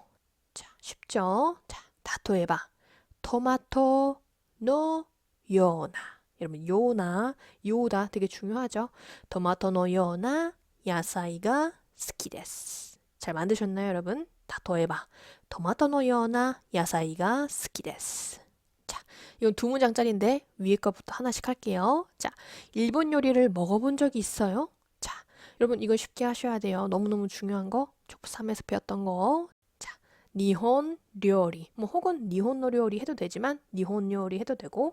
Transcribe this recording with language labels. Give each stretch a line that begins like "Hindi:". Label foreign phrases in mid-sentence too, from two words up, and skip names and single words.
Korean: 자, 쉽죠?
Japanese: 자, たとえば トマト の ような.
Korean: 여러분 요나, 요다 되게 중요하죠?
Japanese: トマト の ような 野菜が 好き です.
Korean: 잘 만드셨나요, 여러분?
Japanese: たとえば トマトのような野菜が好きです.
Korean: 자, 이건 두 문장짜리인데 위에 거부터 하나씩 할게요. 자, 일본 요리를 먹어본 적이 있어요? 자, 여러분 이거 쉽게 하셔야 돼요. 너무너무 중요한 거. 족부 3에서 배웠던 거. 자,
Japanese: 日本 料理.
Korean: 뭐 혹은
Japanese: 日本 料理
Korean: 해도 되지만
Japanese: 日本 料理
Korean: 해도 되고.